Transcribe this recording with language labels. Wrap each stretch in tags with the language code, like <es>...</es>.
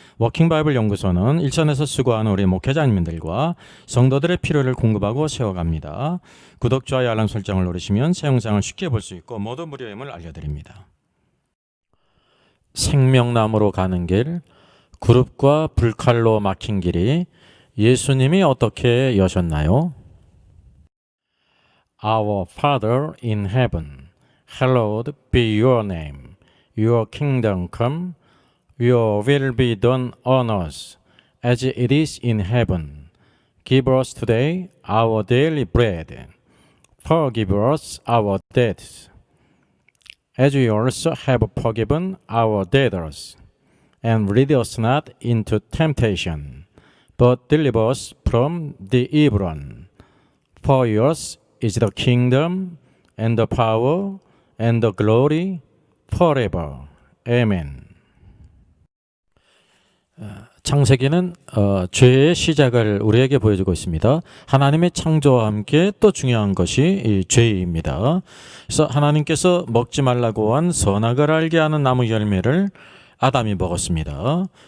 <ko>워킹바이블 연구소는 일선에서 수고하는 우리 목회자님들과 성도들의 필요를 공급하고 세워갑니다. 구독, 좋아요, 알람 설정을 누르시면 새 영상을 쉽게 볼 수 있고 모두 무료임을 알려드립니다. 생명나무로 가는 길, 그룹과 불칼로 막힌 길이 예수님이 어떻게 여셨나요?</ko> <en>Our Father in heaven, hallowed be your name. Your kingdom come, your will be done on earth as it is in heaven. Give us today our daily bread. Forgive us our debts, as we also have forgiven our debtors. And lead us not into temptation, but deliver us from the evil one. For yours is the kingdom, and the power, and the glory, forever. Amen.</en> <ko>창세기는 죄의 시작을 우리에게 보여주고 있습니다. 하나님의 창조와 함께 또 중요한 것이 이 죄입니다. 그래서 하나님께서 먹지 말라고 한 선악을 알게 하는 나무 열매를 아담이 먹었습니다.</ko>